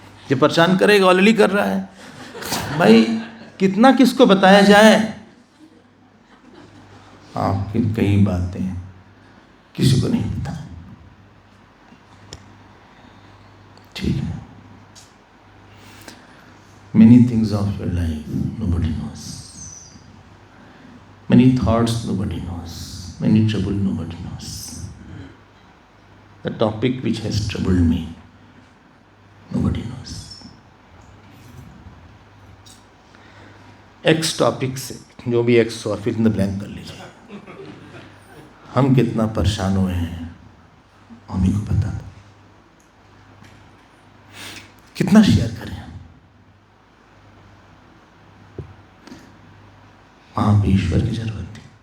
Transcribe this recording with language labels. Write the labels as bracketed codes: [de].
[hi] ये परेशान करेगा, ऑलरेडी कर रहा है। भाई कितना किसको बताया जाए। आपकी कई बातें किसी को नहीं पता, ठीक है। [en] Many things of your life nobody knows. Many thoughts nobody knows. Many trouble nobody knows. The topic which has troubled me nobody knows. [hi] X topic से जो भी X हुआ फिर ब्लैंक कर लीजिए। हम कितना परेशान हुए हैं हम ही को पता था। कितना शेयर करें, वहां भी ईश्वर की जरूरत थी।